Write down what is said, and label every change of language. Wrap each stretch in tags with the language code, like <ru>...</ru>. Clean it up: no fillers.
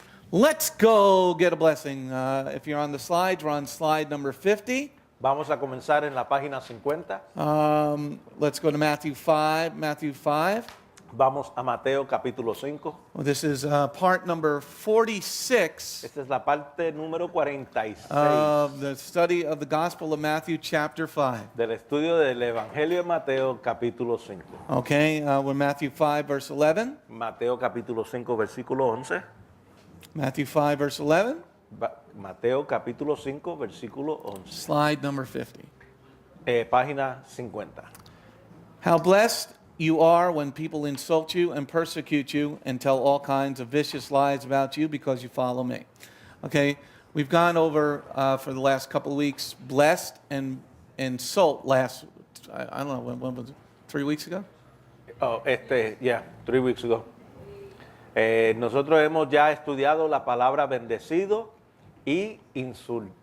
<en>Let's go get a blessing. If you're on the slides, we're on slide number 50.</en> <es>Vamos a comenzar en la página 50.</es> <en>Let's go to Matthew 5. Matthew 5.</en> <es>Vamos a Mateo capítulo 5.</es> <en>Well, this is part number 46</en> <es>Esta es la parte número 46</es> <en>of the study of the Gospel of Matthew, chapter 5.</en> <es>del estudio del Evangelio de Mateo capítulo 5.</es> <en>Okay, we're Matthew 5, verse 11.</en> <es>Mateo capítulo 5 versículo 11.</es> <en>Matthew 5, verse 11.</en> <es>Mateo capítulo 5 versículo 11.</es> <en>Slide number 50.</en> <es>Página 50.</es> <en>How blessed you are when people insult you and persecute you and tell all kinds of vicious lies about you because you follow me. Okay, we've gone over for the last couple of weeks, blessed and insult last, I don't know, when was it? 3 weeks ago? 3 weeks ago.</en> <es>Nosotros hemos ya estudiado la palabra bendecido y insultado.</es>